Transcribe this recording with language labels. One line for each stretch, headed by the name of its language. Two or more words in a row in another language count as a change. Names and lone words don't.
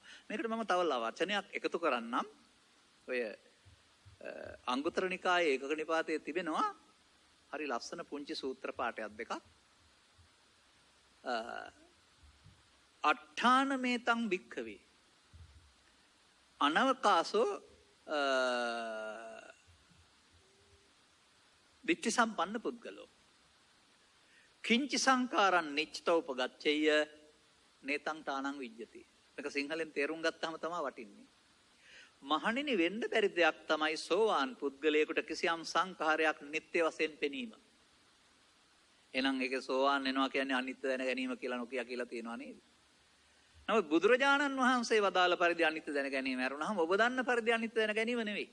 Sinhala: මේකට මම තව වචනයක් එකතු කරන්නම්. ඔය අංගුත්තර නිකායේ ඒකක නිපාතයේ තිබෙනවා හරි ලස්සන පුංචි සූත්‍ර පාඨයක් දෙකක්.
Pali: අට්ඨාන මේතං භික්ඛවේ අනවකාසෝ දිට්ඨි සම්පන්න පුද්ගලෝ කිංචි සංකාරං නිච්චතෝපගච්ඡය නේතං තානං විජ්ජති.
Sinhala: මේක සිංහලෙන් තේරුම් ගත්තාම තමයි වටින්නේ. මහණෙනි වෙන්න බැරි දෙයක් තමයි සෝවාන් පුද්ගලයෙකුට කිසියම් සංඛාරයක් නිත්‍ය වශයෙන් පෙනීම. එහෙනම් ඒකේ සෝවාන් වෙනවා කියන්නේ අනිත්‍ය දැන ගැනීම කියලා නොකිය කියලා තියෙනවා නේද? නමුත් බුදුරජාණන් වහන්සේ වදාළ පරිදි අනිත්‍ය දැන ගැනීම ඇරුණාම ඔබ දන්න පරිදි අනිත්‍ය දැන ගැනීම නෙවෙයි.